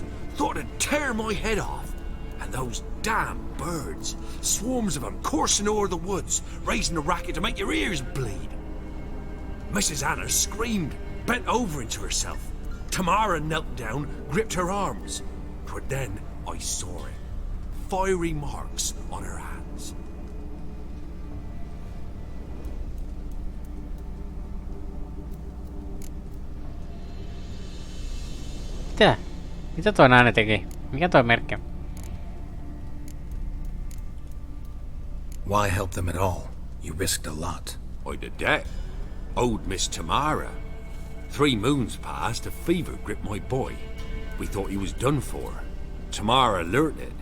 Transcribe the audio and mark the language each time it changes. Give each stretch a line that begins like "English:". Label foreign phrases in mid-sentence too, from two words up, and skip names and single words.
English: Thought it'd tear my head off. And those damn birds, swarms of them coursing o'er the woods, raising a racket to make your ears bleed. Mrs. Anna screamed, bent over into herself. Tamara knelt down, gripped her arms. 'Twere then I saw it. Fiery marks on her hands.
Finnish: Mitä? Mitä toi nainen teki? Mikä toi merkki on?
English: Why help them at all? You risked a lot. I did that. Owed Miss Tamara. 3 moons passed, a fever gripped my boy. We thought he was done for. Tamara learnt it.